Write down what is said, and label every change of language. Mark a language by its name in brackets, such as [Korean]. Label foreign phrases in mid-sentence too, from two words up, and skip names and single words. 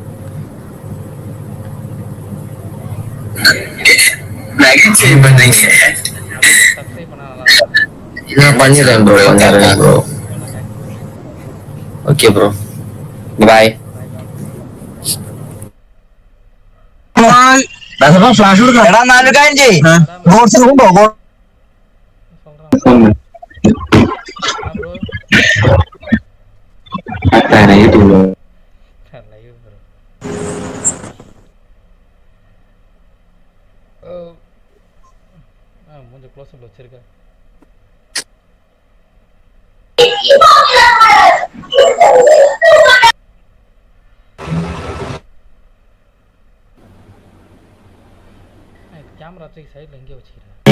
[Tamil] நகைச்சுவை பண்றீங்க. நான் பண்ணிடுறேன் ப்ரோ. [English] bro okay bro bye. [Malayalam] ഫ്ലാഷ് കൊടുക്കാം എടാ 4 കാര്യം ചെയ്യ് ഗോഡ്സ് ഉണ്ടോ [Tamil] சொல்றேன் [English] bro live bro [Tamil] கொஞ்சம் க்ளோஸ் அப்ல வச்சிருக்கேன் கேமரா தூக்கி சைடுல எங்கே வச்சிக்கிறேன்